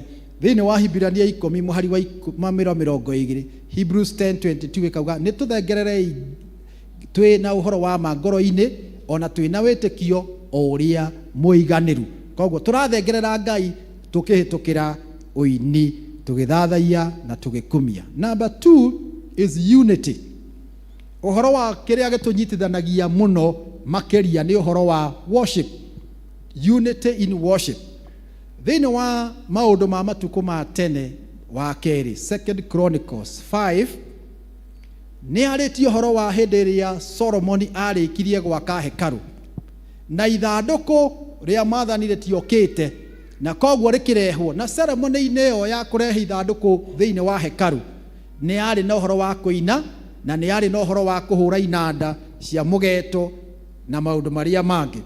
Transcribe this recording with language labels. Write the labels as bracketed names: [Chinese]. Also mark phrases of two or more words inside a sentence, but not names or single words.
[Kikuyu] Thĩinĩ wa Hibirania 10 mũhari wa 20, Hebrews 10:22 ĩkauga nĩ tũthengererei twĩ na ũhoro wa ma ngoro-inĩ, ona twĩ na wĩtĩkio o ũrĩa mũiganĩru. Koguo tũrathengerera Ngai tũkĩhĩtũkĩra ũini, tũgĩthathaia na tũgĩkumia. [English] Number 2 is unity. [Kikuyu] Ũhoro wa kĩrĩa gĩtũnyitithanagia mũno makĩria nĩ ũhoro wa worship. [English] Unity in worship. [Kikuyu] Thĩinĩ wa maũndũ ma matukũ ma tene wa kerĩ, 2 Chronicles 5, nĩ arĩtie ũhoro wa hĩndĩ ĩrĩa Solomon arĩkirie gwaka hekaru, na ithandũkũ rĩa maathani rĩtiokĩte, na koguo rĩkĩrehwo, na ceremony-inĩ ĩyo ya kũrehe ithandũkũ thĩinĩ wa hekaru nĩ arĩ na ũhoro wa kũina, na nĩ arĩ na ũhoro wa kũhũra inanda cia mũgeeto na maũndũ marĩa mangĩ.